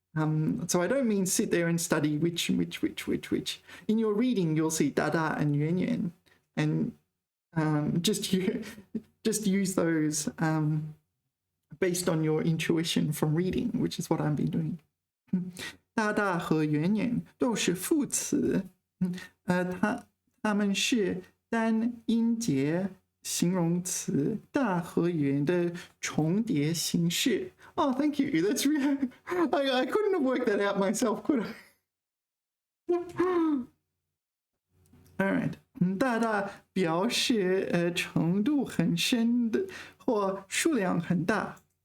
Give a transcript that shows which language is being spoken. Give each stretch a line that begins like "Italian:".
English: So I don't mean sit there and study which. In your reading, you'll see
Chinese: 大大
English: and
Chinese: 远远,
English: and just use those based on your intuition from reading, which is what I've been doing.
Chinese: 大大和远远都是副词，它们是单音节形容词大和远的重叠形式。
English: Oh, thank you. That's really. I couldn't have worked that out myself, could I? All right.
Chinese: 大大表示程度很深的或数量很大。